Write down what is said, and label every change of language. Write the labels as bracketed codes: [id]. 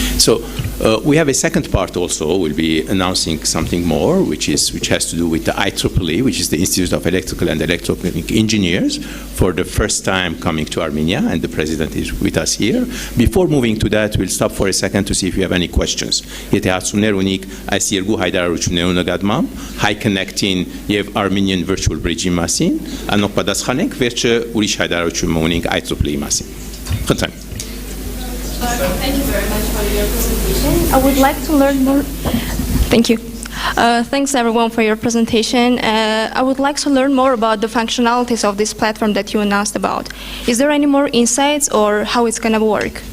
[en] So we have a second part also. We'll be announcing something more, which has to do with the IEEE, which is the Institute of Electrical and Electromechanical Engineers, for the first time coming to Armenia, and the president is with us here. Before moving to that, we'll stop for a second to see if you have any questions. [hy] Եթե հարցումներ ունիք այս երկու հայտարարություններու նկատմամբ, High Connect-ին եւ Armenian Virtual Bridge-ի մասին, անոնք պատասխանենք, վերջը ուրիշ հայտարարություն ունենք IEEE-ի մասին։ Խնդրեմ։ [en] Thank you very much for your presentation. I would like to learn more. Thank you. Thanks everyone for your presentation. I would like to learn more about the functionalities of this platform that you announced about. Is there any more insights or how it's going to work?